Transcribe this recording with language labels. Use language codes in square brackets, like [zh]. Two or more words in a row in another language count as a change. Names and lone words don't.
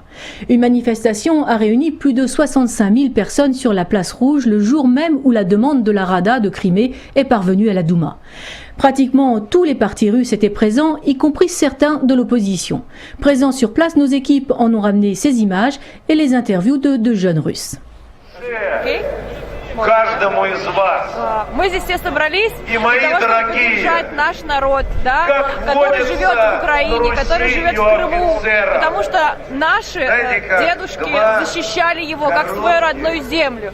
[fr] Une manifestation a réuni plus de 65 000 personnes sur la place Rouge le jour même où la demande de la Rada de Crimée est parvenue à la Douma. Pratiquement tous les partis russes étaient présents, y compris certains de l'opposition. Présents sur place, nos équipes en ont ramené ces images et les interviews de jeunes Russes. [ru] Okay. Каждому из вас. Мы здесь все собрались для того, чтобы поддержать наш народ, да, который живет в Украине, который живет в Крыму, потому что наши дедушки защищали его как свою родную землю.